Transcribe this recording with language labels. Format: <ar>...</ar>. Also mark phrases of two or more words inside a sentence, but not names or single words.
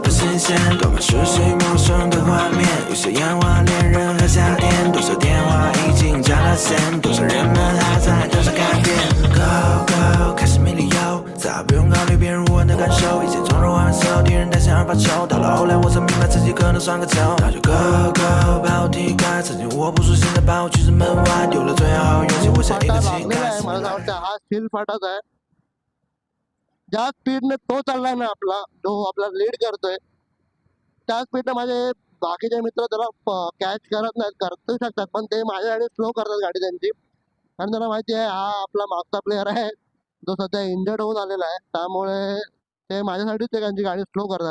<zh>不新鲜，多么熟悉陌生的画面，有些烟花恋人和夏天，多少电话已经加了线，多少人们还在等着改变。</zh> <en>Go go，</en> <zh>开始没理由，再不用考虑别人无问的感受，以前从容玩玩手，敌人担心而发愁，到了后来我才明白自己可能算个球，那就</zh> <en>Go go，</en> <zh>把我踢开，曾经我不舒心的把我拒之门外，丢了最后勇气，我像一个乞</zh> <mr>फाटा</mr> <zh>丐。</zh> <mr>मला वाटतं हा स्टील फाटाच आहे. ज्या स्पीडने तो चाललाय ना आपला, जो आपला लीड करतोय, त्या स्पीडने माझे बाकीचे मित्र त्याला कॅच करत नाहीत, करू शकतात पण ते माझ्या गाडी स्लो करतात गाडी त्यांची. कारण त्यांना माहिती आहे हा आपला मागचा प्लेअर आहे जो सध्या इंजर्ड होऊन आलेला आहे, त्यामुळे ते माझ्यासाठीच ते त्यांची गाडी स्लो करतात.</mr>